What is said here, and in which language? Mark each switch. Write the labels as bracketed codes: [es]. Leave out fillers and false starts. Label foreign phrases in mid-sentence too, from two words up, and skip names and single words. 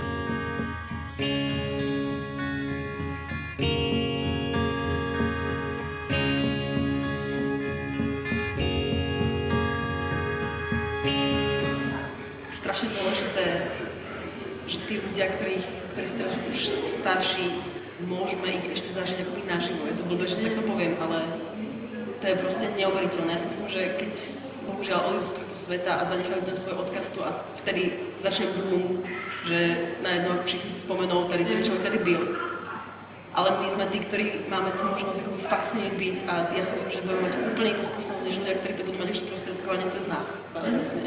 [sk] Strašne dôležité, že tí ľudia, ktorí sú teraz už starší, môžeme ich ešte zažiť akoby naživo. Je to blbé, že takto poviem, ale to je proste neuveriteľné. Ja si myslím, že keď bohužiaľ odídu z tohto sveta a zanechajú ten svoj odkaz tu a vtedy začne boom, [cs] že najednou všichni si spomenú, tady ten človek tady byl. [sk] Ale my sme tí, ktorí máme tú možnosť akoby fakt s nimi byť a ja si myslím, že budeme mať úplne inú skúsenosť než ľudia, ktorí to budú mať už sprostredkovanie cez nás. Vlastne.